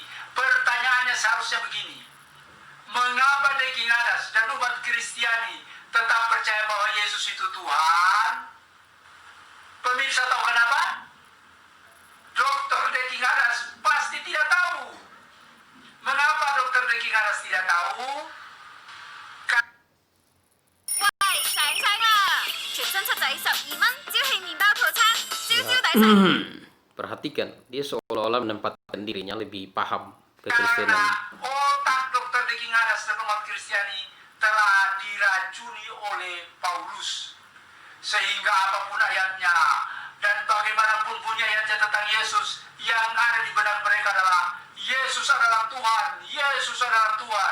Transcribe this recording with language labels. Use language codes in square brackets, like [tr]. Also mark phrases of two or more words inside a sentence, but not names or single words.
[id] Pertanyaannya seharusnya begini. Mengapa Diki Ngadas dan umat Kristiani tetap percaya bahwa Yesus itu Tuhan? Pemirsa tahu kenapa? Dr. Deki Ngadas pasti tidak tahu. Mengapa Dr. Deki Ngadas tidak tahu? [yue] 喂，醒醒啊！全新七仔12蚊，朝氣麵包套餐，朝朝抵食。 [id] Perhatikan, dia seolah-olah menempatkan dirinya lebih paham Karena kekristenan. otak Dr. Deki Ngadas dan umat Kristiani telah diracuni oleh Paulus. Sehingga apapun ayatnya dan bagaimanapun bunyi ayatnya tentang Yesus, yang ada di benak mereka adalah Yesus adalah Tuhan, Yesus adalah Tuhan.